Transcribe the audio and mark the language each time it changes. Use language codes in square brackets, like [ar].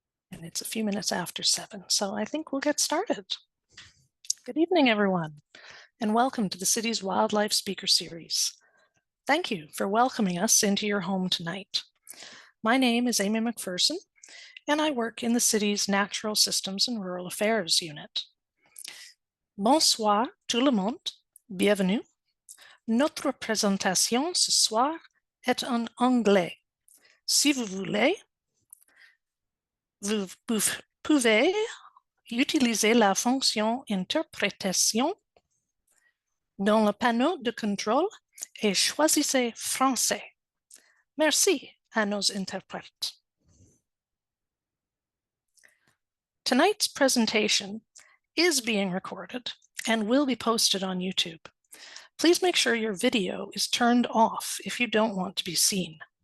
[en] And it's a few minutes after 7, so I think we'll get started. Good evening, everyone, and welcome to the city's Wildlife Speaker Series. Thank you for welcoming us into your home tonight. My name is Amy McPherson, and I work in the city's Natural Systems and Rural Affairs unit. [fr] Bonsoir tout le monde, bienvenue. Notre présentation ce soir est en anglais. Si vous voulez, vous pouvez utiliser la fonction interprétation dans le panneau de contrôle et choisissez français. Merci à nos interprètes. [en] Tonight's presentation is being recorded and will be posted on YouTube. Please make sure your video is turned off if you don't want to be seen.